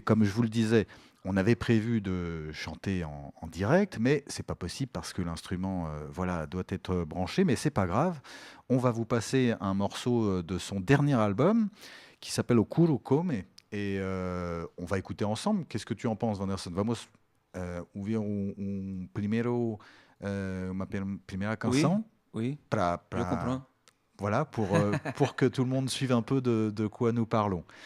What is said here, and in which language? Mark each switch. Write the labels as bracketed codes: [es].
[fr] Comme je vous le disais, on avait prévu de chanter en direct, mais c'est pas possible parce que l'instrument doit être branché, mais c'est pas grave. On va vous passer un morceau de son dernier album qui s'appelle Okuro Come et on va écouter ensemble. Qu'est-ce que tu en penses, Wanderson? [pt] Vamos ouvir uma primeira canção [fr] oui. [pt] para [fr] Voilà, pour que tout le monde suive un peu de quoi nous parlons.